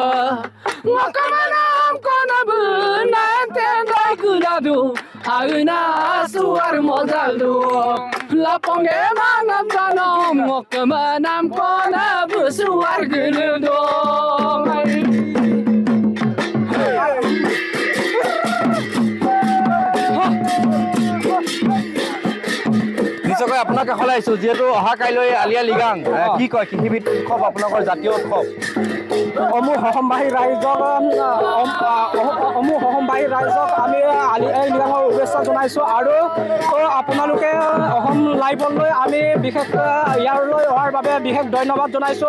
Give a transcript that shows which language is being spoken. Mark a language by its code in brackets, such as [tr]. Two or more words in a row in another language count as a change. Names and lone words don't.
[mrg] Wakamanam kona bunantendai kuladu Hauna suar modaldu Laponge mangam danom Wakamanam kona busuar guludu [as] নিশ্চয়কৈ আপোনাৰ কাষলৈ আহিছোঁ। যিহেতু অহা কাইলৈ আলি আই ৰিগাং কি কয় কৃষিভিত্তিক উৎসৱ আপোনালোকৰ জাতীয় উৎসৱ সমূহ অসমবাসী ৰাইজক আমি আলি আই ৰিগাঙৰ শুভেচ্ছা জনাইছোঁ আৰু আপোনালোকে অসম লাইভলৈ আমি বিশেষ ইয়ালৈ অহাৰ বাবে বিশেষ ধন্যবাদ জনাইছোঁ।